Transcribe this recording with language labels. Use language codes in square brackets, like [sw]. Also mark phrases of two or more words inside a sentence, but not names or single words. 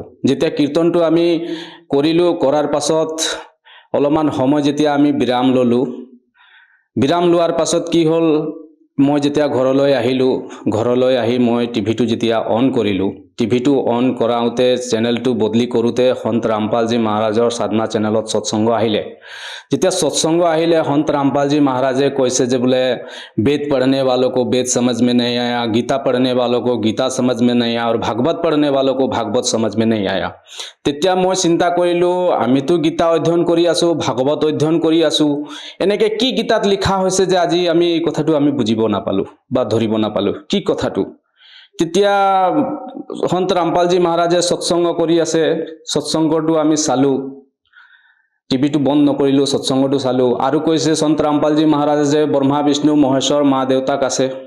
[as] যেতিয়া কীৰ্তনটো আমি কৰিলোঁ, কৰাৰ পাছত অলপমান সময় যেতিয়া আমি বিৰাম ল'লোঁ, বিৰাম লোৱাৰ পাছত কি হ'ল, মই যেতিয়া ঘৰলৈ আহিলোঁ, ঘৰলৈ আহি মই টিভিটো যেতিয়া অন কৰিলোঁ, টিভিটো অন কৰাওঁতে চেনেলটো বদলি কৰোঁতে সন্ত ৰামপালজী মহাৰাজৰ সাধনা চেনেলত সৎসংগ আহিলে। যেতিয়া সৎসংগ আহিলে সন্ত [hi] रामपाल जी महाराज [as] কৈছে যে বোলে [hi] वेद पढ़ने वालों को वेद समझ में नहीं आया, गीता पढ़ने वालों को गीता समझ में नहीं आया और भागवत पढ़ने वालों को भागवत समझ में नहीं आया। [as] তেতিয়া মই চিন্তা কৰিলোঁ, আমিতো গীতা অধ্যয়ন কৰি আছোঁ, ভাগৱত অধ্যয়ন কৰি আছোঁ, এনেকৈ কি গীতাত লিখা হৈছে যে আজি আমি এই কথাটো আমি বুজিব নাপালোঁ বা ধৰিব নাপালোঁ কি কথাটো। তেতিয়া সন্ত ৰামপালজী মহাৰাজে সৎসংগ কৰি আছে, সৎসংগটো আমি চালোঁ, টিভিটো বন্ধ নকৰিলোঁ, সৎসংগটো চালোঁ আৰু কৈছে সন্ত ৰামপালজী মহাৰাজে যে ব্ৰহ্মা বিষ্ণু মহেশ্বৰ মা দেউতাক আছে।